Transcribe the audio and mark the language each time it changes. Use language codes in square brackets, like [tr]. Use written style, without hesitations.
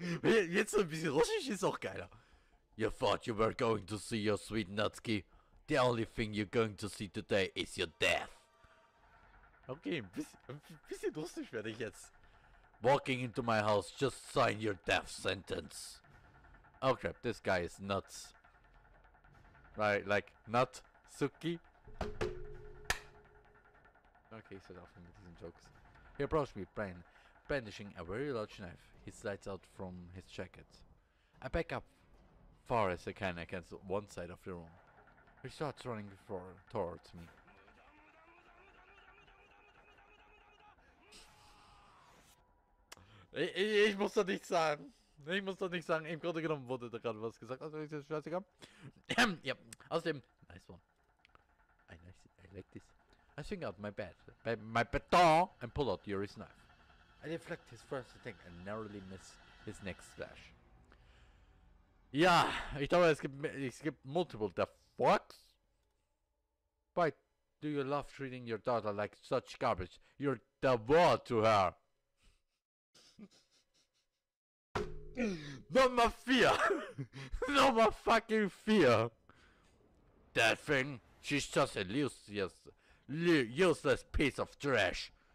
[de] Jetzt so ein bisschen russisch ist auch geiler. [en] You thought you were going to see your sweet Natsuki. The only thing you're going to see today is your death. [de] Okay, ein bisschen russisch werde ich jetzt. [en] Walking into my house, just sign your death sentence. Oh crap, this guy is nuts. Right, like, Natsuki. Okay, so off with these jokes. He approached me, brandishing a very large knife. He slides out from his jacket. I back up far as I can against one side of the room. He starts running towards me. [de] Ich muss doch nichts sagen. Ich muss doch nichts sagen. Im Grunde genommen wurde da gerade was gesagt. Also ist das scheißegal. Ja, außerdem, [en] nice one. I like this. I swing out my baton and pull out Yuri's knife. I deflect his first attack and narrowly miss his next slash. [de] Ja, ich glaube, es gibt [en] multiple the fucks. Why do you love treating your daughter like such garbage? You're the war to her. Number 4. Number fucking 4. That thing, she's just a useless piece of trash.